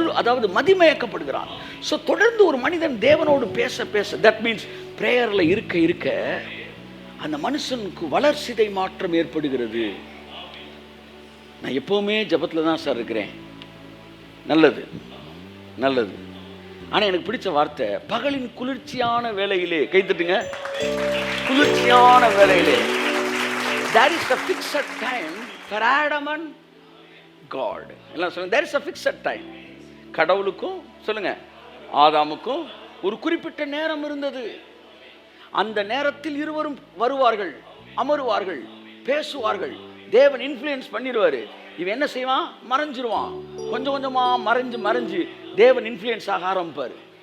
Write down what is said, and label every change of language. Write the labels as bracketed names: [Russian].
[Tamil] அதாவது மதிமயக்கப்படுகிறான். ஸோ தொடர்ந்து ஒரு மனிதன் தேவனோடு பேச பேச, [English] that means [Tamil] பிரேயர்ல இருக்க இருக்க அந்த மனுஷனுக்கு வளர்சிதை மாற்றம் ஏற்படுகிறது. நான் எப்பவுமே ஜபத்தில் தான் சார் இருக்கிறேன். நல்லது நல்லது. ஆனால் எனக்கு பிடிச்ச வார்த்தை, பகலின் குளிர்ச்சியான வேளையிலே, கைத்தட்டுங்க, குளிர்ச்சியான வேளையிலே. [English] There is a fixed time for Adam and God. [Tamil] எல்லாம் சொல்லுங்க, [English] there is a fixed time. [Tamil] கடவுளுக்கும் சொல்லுங்க ஆதாமுக்கும் ஒரு குறிப்பிட்ட நேரம் இருந்தது. அந்த நேரத்தில் இருவரும் வருவார்கள், அமருவார்கள், பேசுவார்கள். தேவன் இன்ஃப்ளூயன்ஸ் பண்ணிடுவாரு. இவன் என்ன செய்வான்? மறைஞ்சிருவான். கொஞ்சம் கொஞ்சமா மறைஞ்சு தேவன் இன்ஃப்ளூயன்ஸ் ஆக ஆரம்பிப்பார்.